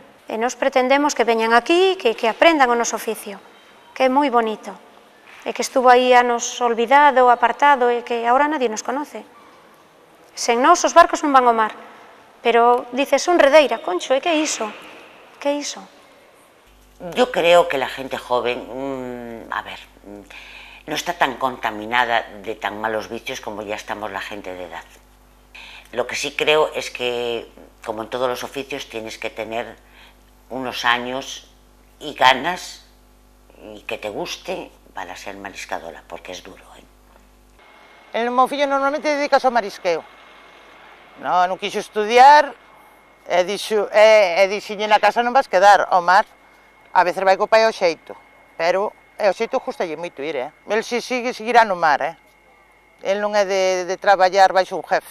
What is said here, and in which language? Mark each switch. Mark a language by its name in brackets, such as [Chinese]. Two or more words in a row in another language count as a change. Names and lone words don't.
[Galician] E nós pretendemos que veñan aquí, que aprendan o noso oficio, que é moi bonito, e que estuvo aí anos olvidado, apartado, e que agora [Spanish] nadie nos conoce. [Galician] Sen nós os barcos non van ao mar, pero dices, son redeira, concho, e que é iso? Que é iso? [Spanish] Yo creo que la gente joven, no está tan contaminada de tan malos vicios como ya estamos la gente de edad. Lo que sí creo es que, como en todos los oficios, tienes que tener unos años y ganas y que te guste para ser mariscadora, porque es duro, [Galician] El meu fillo normalmente dedicas ao marisqueo. Non quixo estudiar e dixenlle na casa non vas quedar ao mar. A veces vai co pai ao xeito, pero o xeito gustalle moito ir, El seguirá no mar, El non é de traballar baixo un jefe.